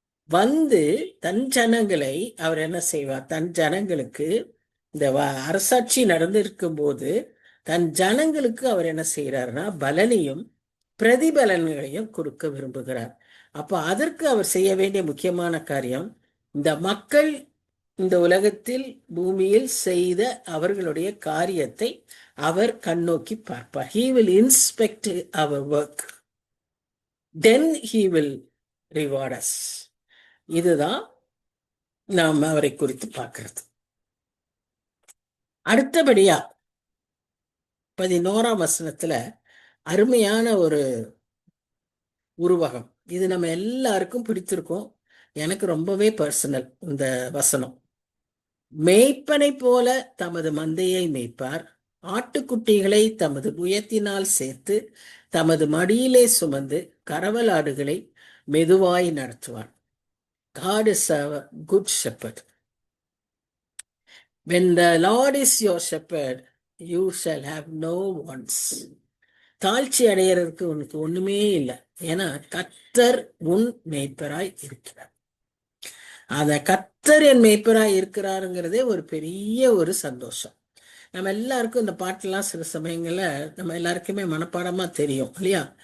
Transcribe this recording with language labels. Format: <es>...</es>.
<ta>வந்து தன் ஜனங்களை அவர் என்ன செய்வார், தன் ஜனங்களுக்கு இந்த அரசாட்சி நடந்திருக்கும் போது தன் ஜனங்களுக்கு அவர் என்ன செய்யறாருன்னா பலனையும் பிரதிபலன்களையும் கொடுக்க விரும்புகிறார். அப்போ அதற்கு அவர் செய்ய வேண்டிய முக்கியமான காரியம், இந்த மக்கள் இந்த உலகத்தில் பூமியில் செய்த அவர்களுடைய காரியத்தை அவர் கண்ணோக்கி பார்ப்பார்.</ta> <en>He will inspect our work, then he will reward us.</en> <ta>இதுதான் நாம் அவரை குறித்து பார்க்கிறது. அடுத்தபடியா 11ஆம் வசனத்துல அருமையான ஒரு உருவகம், இது நம்ம எல்லாருக்கும் பிடித்திருக்கும். எனக்கு ரொம்பவே பர்சனல் இந்த வசனம். மேய்ப்பனை போல தமது மந்தையை மேய்ப்பார், ஆட்டுக்குட்டிகளை தமது புயத்தினால் சேர்த்து தமது மடியிலே சுமந்து கரவலாடுகளை மெதுவாய் நடத்துவார்.</ta> <en>God is a good shepherd. When the Lord is your shepherd, you shall have no wants.</en> <ta>தாழ்ச்சி அடையறதுக்கு உனக்கு ஒண்ணுமே இல்லை. ஏன்னா கர்த்தர் உன் மேய்ப்பராய் இருக்கிறார். அத கர்த்தர் என் மேய்ப்பராய் இருக்கிறாருங்கிறதே ஒரு பெரிய ஒரு சந்தோஷம். நம்ம எல்லாருக்கும் இந்த பாட்டெல்லாம் சில சமயங்கள்ல நம்ம எல்லாருக்குமே மனப்பாடமா தெரியும் இல்லையா?</ta>